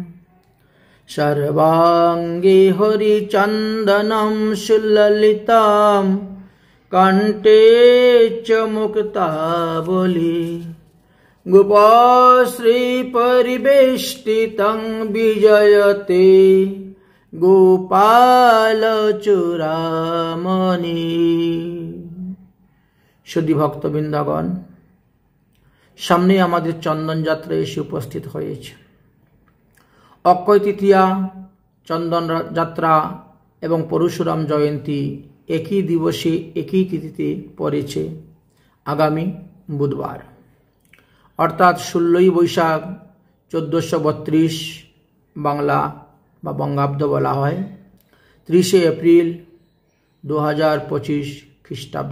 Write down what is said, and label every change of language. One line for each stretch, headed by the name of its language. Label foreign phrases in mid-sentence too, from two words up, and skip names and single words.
Sanskrit: सर्वाङ्गे हरिचन्दनं सुललितां कण्ठे च मुक्तावली गोपश्रीपरिवेष्टितं विजयते গোপালচূড়ামণি।
Bangla: সুধী ভক্তবৃন্দগণ, সামনে আমাদের চন্দন যাত্রা এসে উপস্থিত হয়েছে। অক্ষয় তৃতীয়া, চন্দন যাত্রা এবং পরশুরাম জয়ন্তী একই দিবসে একই তিথিতে পড়েছে আগামী বুধবার, অর্থাৎ 16ই বৈশাখ 1432 বাংলা বা বঙ্গাব্দ বলা হয়, 30শে এপ্রিল 2025 খ্রিস্টাব্দ।